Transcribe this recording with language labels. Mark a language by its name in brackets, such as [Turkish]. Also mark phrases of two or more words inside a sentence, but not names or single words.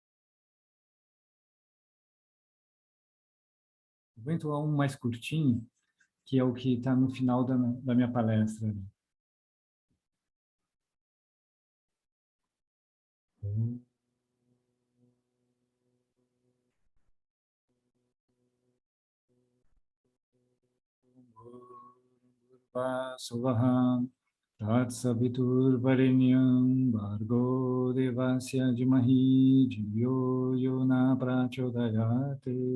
[Portuguese] Vou entoar um mais curtinho. que é o que está no final da minha palestra. [Sanskrit] Suvaham Tatsaviturvarenyam Bhargo Devasya Dhimahi Dhiyo Yona Prachodayate.